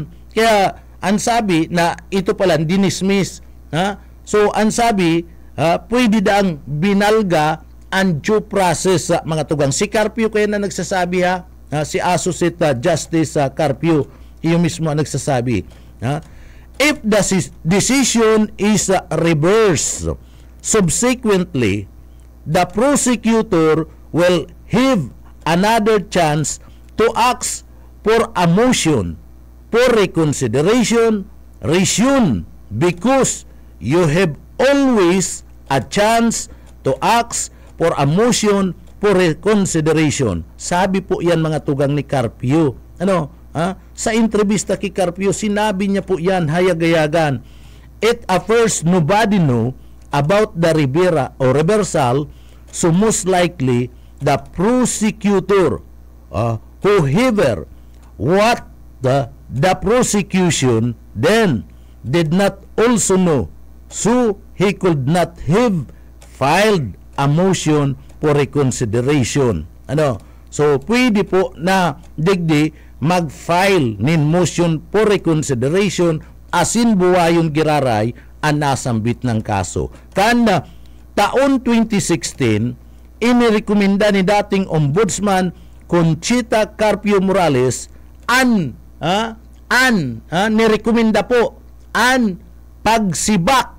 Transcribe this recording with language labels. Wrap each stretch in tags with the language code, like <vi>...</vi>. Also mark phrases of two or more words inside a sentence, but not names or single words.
<bik>Kaya ang sabi na ito pala dinismiss. So ang sabi pwede daang binalga ang</bik> <en>due process</en> <bik>sa mga tugang. Si Carpio kaya na nagsasabi si Associate Justice Carpio, yung mismo ang nagsasabi.</bik> <en>If the decision is reversed, subsequently, the prosecutor will have another chance to ask for a motion for reconsideration, resume, because you have always a chance to ask for a motion for reconsideration.</en> <bik>Sabi po yan mga tugang ni Carpio. Sa entrevista kay Carpio, sinabi niya po yan, hayag-hayagan.</bik> <en>At first, nobody knew about the reversal, so most likely, the prosecutor, whoever, what the prosecution then did not also know, so he could not have filed a motion for reconsideration.</en> <bik>So, pwede po na digdi mag-file nin</bik> <en>motion for reconsideration</en> <bik>asin buwayon giraray ang nasambit ng kaso. Kanda taon 2016, inirekomenda ni dating Ombudsman Conchita Carpio Morales nirekomenda po ang pagsibak</bik>